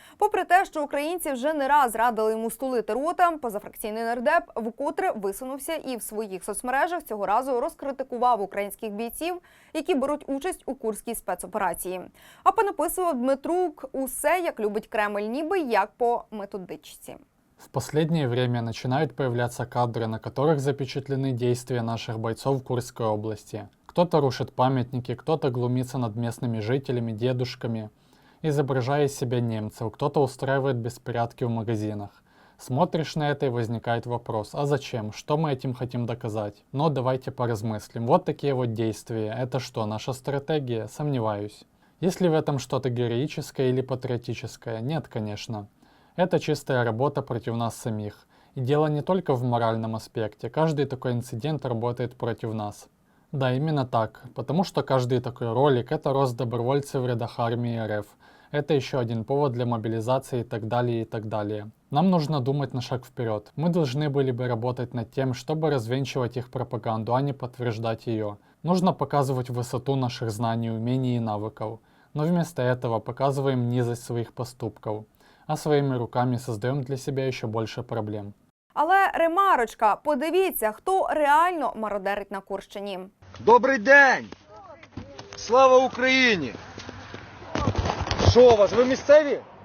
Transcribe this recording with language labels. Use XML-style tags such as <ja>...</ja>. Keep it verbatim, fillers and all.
<uk>Попри те, що українці вже не раз радили йому стулити рота, позафракційний нардеп вкотре висунувся і в своїх соцмережах цього разу розкритикував українських бійців, які беруть участь у курській спецоперації. А понаписував Дмитрук усе, як любить Кремль, ніби як по методичці.</uk> <ru>В последнее время начинают появляться кадры, на которых запечатлены действия наших бойцов в Курской области. Кто-то рушит памятники, кто-то глумится над местными жителями, дедушками, изображая из себя немцев, кто-то устраивает беспорядки в магазинах. Смотришь на это и возникает вопрос, а зачем, что мы этим хотим доказать? Но давайте поразмыслим. Вот такие вот действия. Это что, наша стратегия? Сомневаюсь. Есть ли в этом что-то героическое или патриотическое? Нет, конечно. Это чистая работа против нас самих. И дело не только в моральном аспекте. Каждый такой инцидент работает против нас. Да, именно так. Потому что каждый такой ролик — это рост добровольцев в рядах армии Р Ф. Это еще один повод для мобилизации и так далее, и так далее. Нам нужно думать на шаг вперед. Мы должны были бы работать над тем, чтобы развенчивать их пропаганду, а не подтверждать ее. Нужно показывать высоту наших знаний, умений и навыков. Но вместо этого показываем низость своих поступков.</ru> <uk>А своїми руками создаємо для себе ще більше проблем. Але ремарочка, подивіться, хто реально мародерить на Курщині. Добрий день! Слава Україні! Що у вас, ви місцеві?</uk>